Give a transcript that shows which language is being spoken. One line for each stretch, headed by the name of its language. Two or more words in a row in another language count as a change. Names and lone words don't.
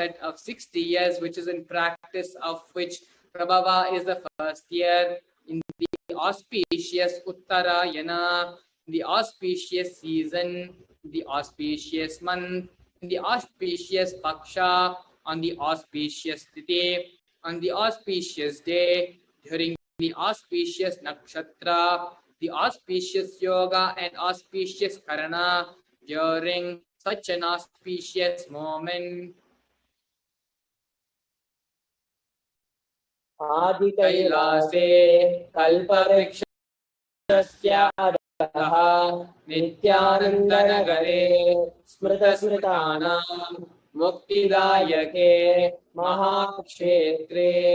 English: set of 60 years, which is in practice, of which Prabhava is the first year, in the auspicious Uttarayana, in the auspicious season, in the auspicious month, in the auspicious Paksha, on the auspicious Tithi, on the auspicious day, during the auspicious Nakshatra, the auspicious Yoga and auspicious Karana, during such an auspicious moment.
Sanskrit: आदि कैलासे कल्पवृक्षस्य अधः नित्यानन्दनगरे स्मृतास्मृतानां मुक्तिदायके महाक्षेत्रे